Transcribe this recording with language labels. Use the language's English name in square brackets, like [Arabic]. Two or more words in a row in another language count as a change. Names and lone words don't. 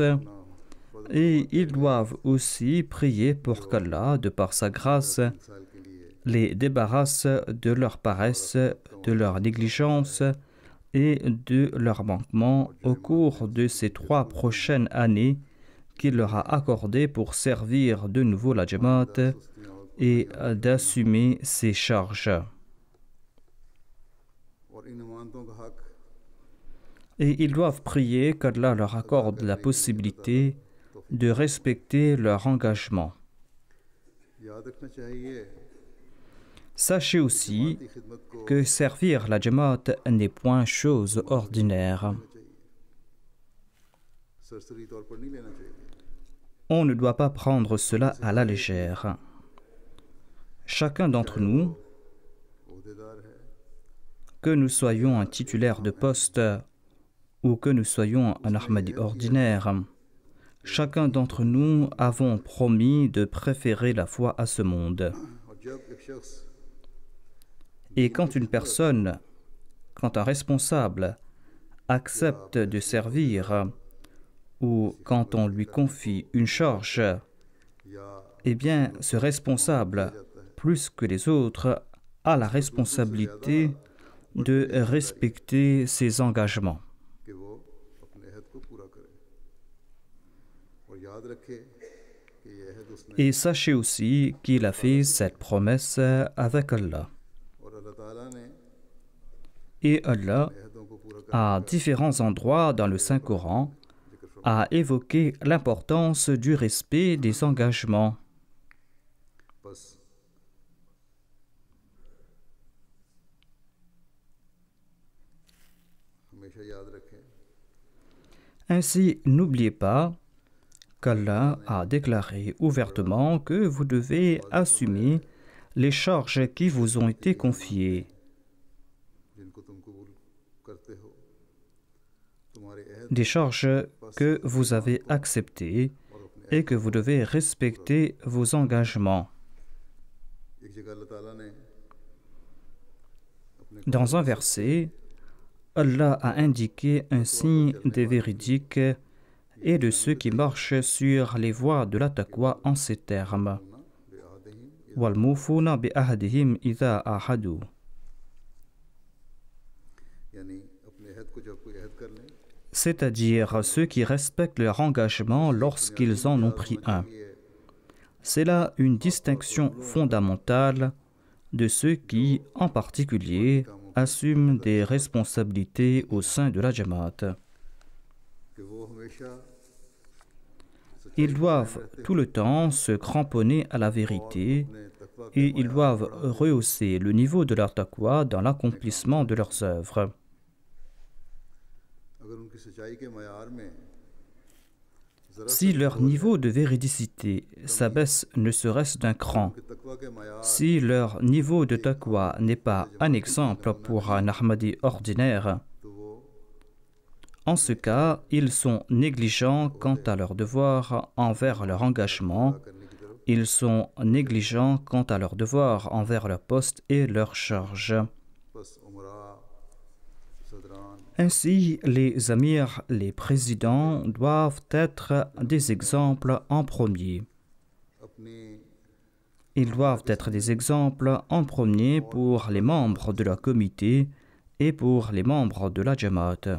[French] Et ils doivent aussi prier pour qu'Allah, de par sa grâce, les débarrasse de leur paresse, de leur négligence et de leur manquement au cours de ces 3 prochaines années qu'il leur a accordées pour servir de nouveau la Jamaat et d'assumer ses charges. Et ils doivent prier qu'Allah leur accorde la possibilité de respecter leur engagement. [Urdu] یاد رکھنا چاہیے [French] Sachez aussi que servir la Jamaat n'est point chose ordinaire. [Urdu] سرسری طور پر نہیں لینا چاہیے [French] On ne doit pas prendre cela à la légère. Chacun d'entre nous, [Urdu] عہدیدار ہے [French] que nous soyons un titulaire de poste ou que nous soyons un Ahmadi ordinaire, chacun d'entre nous avons promis de préférer la foi à ce monde. [Urdu] اور جب ایک شخص [French] Et quand une personne, quand un responsable accepte de servir ou quand on lui confie une charge, [Urdu] या [French] eh bien, ce responsable, plus que les autres, a la responsabilité de respecter ses engagements. [Urdu] کہ وہ اپنے عہد کو پورا کرے اور یاد رکھے کہ یہ عہد اس نے [French] Et sachez aussi qu'il a fait cette promesse avec Allah. [Urdu] اور اللہ تعالیٰ نے [French] Et Allah, [Urdu] عہدوں کو پورا کر [French] à différents endroits dans le Saint-Coran, a évoqué l'importance du respect des engagements. [Urdu] بس ہمیشہ یاد رکھیں [French] Ainsi, n'oubliez pas qu'Allah a déclaré ouvertement que vous devez assumer les charges qui vous ont été confiées, [Urdu] جن کو تم قبول کرتے ہو تمہارے عہد [French] des charges que vous avez acceptées [Urdu] اور اپنے [French] et que vous devez respecter vos engagements. [Urdu] ایک جگہ اللہ تعالیٰ نے اپنے [French] Dans un verset, Allah a indiqué un signe des véridiques et de ceux qui marchent sur les voies de la taqwa en ces termes. [Arabic] बेअहदिहिम وَالْمُوفُونَ بِأَهْدِهِمْ إِذَا أَحَدُوا. [Urdu] یعنی اپنے عہد کو جب کوئی عہد کر لیں [French] C'est-à-dire ceux qui respectent leur engagement lorsqu'ils en ont pris un. C'est là une distinction fondamentale de ceux qui, en particulier, assument des responsabilités au sein de la Jamaat. [Urdu] کہ وہ ہمیشہ [French] Ils doivent tout le temps se cramponner à la vérité [Urdu] اپنے تقویٰ [French] et ils doivent rehausser le niveau de leur taqwa dans l'accomplissement de leurs œuvres. [Urdu] اگر ان کی سچائی کے معیار میں ذرا [French] Si leur niveau de véridicité s'abaisse ne serait-ce d'un cran, [Urdu] کہ تقویٰ کے معیار [French] si leur niveau de taqwa n'est pas un exemple pour un Ahmadi ordinaire, [Urdu] تو وہ [French] en ce cas, ils sont négligents quant à leur devoir envers leur engagement, [Urdu] کرنے کی طرف [French] ils sont négligents quant à leur devoir envers leur poste et leur charge. [Urdu] بس امراء صدران [French] Ainsi, les amirs, les présidents doivent être des exemples en premier. [Urdu] अपनी [French] Ils doivent être des exemples en premier pour les membres de la comité et pour les membres de la Jamaat.